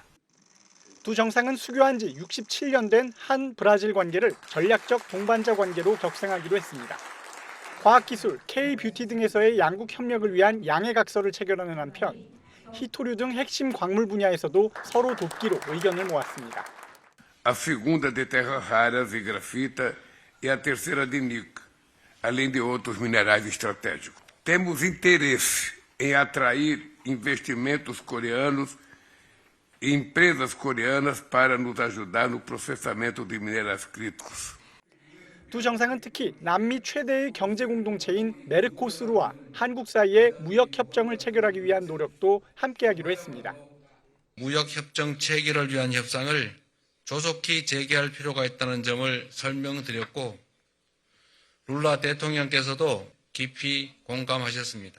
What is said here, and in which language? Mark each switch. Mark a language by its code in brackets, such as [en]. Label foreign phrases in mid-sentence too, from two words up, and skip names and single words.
[ko] 두 정상은 수교한 지 67년 된 한 브라질 관계를 전략적 동반자 관계로 격상하기로 했습니다. 과학기술, K-뷰티 등에서의 양국 협력을 위한 양해각서를 체결하는 한편 희토류 등 핵심 광물 분야에서도 서로 돕기로 의견을 모았습니다. [pt] A segunda de terras raras e grafita e a terceira de níquel, além de outros minerais estratégicos. Temos interesse em atrair investimentos coreanos e empresas coreanas para nos ajudar no processamento de minerais críticos. [ko] 두 정상은 특히 남미 최대의 경제 공동체인 메르코스루와 한국 사이의 무역 협정을 체결하기 위한 노력도 함께하기로 했습니다. 무역 협정 체결을 위한 협상을 조속히 재개할 필요가 있다는 점을 설명드렸고 룰라 대통령께서도 깊이 공감하셨습니다.